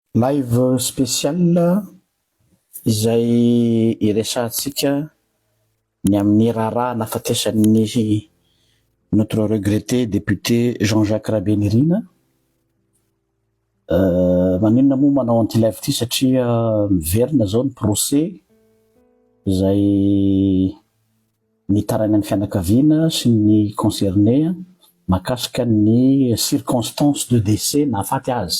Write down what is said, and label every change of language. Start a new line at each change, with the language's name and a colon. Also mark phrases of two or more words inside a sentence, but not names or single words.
Malagasy: live spécial izay iresantsika ny amin'ny raharaha nafatesan'ny
French: notre regretté député
Malagasy: Jean-Jacques Rabénirina. Maninona moa manao anti-live ity satria miverina zao ny procès izay nitaraina ny fianakaviana sy ny concerné mahakasika ny
French: circonstances de décès
Malagasy: nahafaty azy.